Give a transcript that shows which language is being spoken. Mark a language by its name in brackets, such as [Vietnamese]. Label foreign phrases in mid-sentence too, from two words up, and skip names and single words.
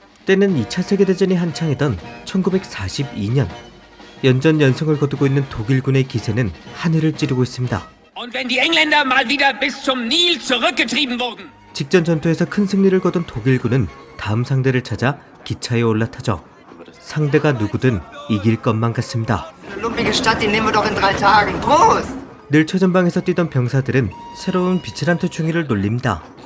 [Korean] 때는 2차 세계대전이 한창이던 1942년 연전연승을 거두고 있는 독일군의 기세는 하늘을 찌르고 있습니다. [German] Und wenn die Engländer mal wieder bis zum Nil zurückgetrieben wurden. [Korean] 직전 전투에서 큰 승리를 거둔 독일군은 다음 상대를 찾아 기차에 올라타죠. 상대가 누구든 이길 것만 같습니다. 늘 최전방에서 뛰던 병사들은 새로운 비츠란트 중위를 놀립니다.